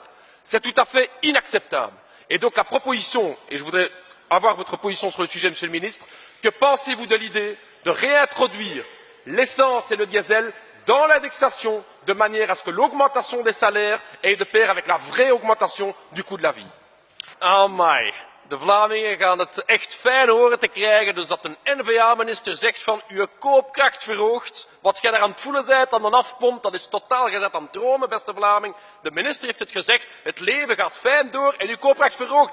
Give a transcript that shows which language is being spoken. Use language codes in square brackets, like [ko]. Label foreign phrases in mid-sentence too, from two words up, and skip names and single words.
[fr] C'est tout à fait inacceptable. Et donc, la proposition, et je voudrais avoir votre position sur le sujet, Monsieur le Ministre. Que pensez-vous de l'idée de réintroduire l'essence et le diesel dans l'indexation de manière à ce que l'augmentation des salaires ait de pair avec la vraie augmentation du coût de la vie? [nl] Amai, de Vlamingen gaan het echt fijn horen te krijgen, dus dat een N-VA-minister zegt van uw koopkracht verhoogt. Wat jij daar aan het voelen bent aan de afpomp, dat is totaal, je bent aan het dromen, beste Vlaming. De minister heeft het gezegd, het leven gaat fijn door en uw koopkracht verhoogt.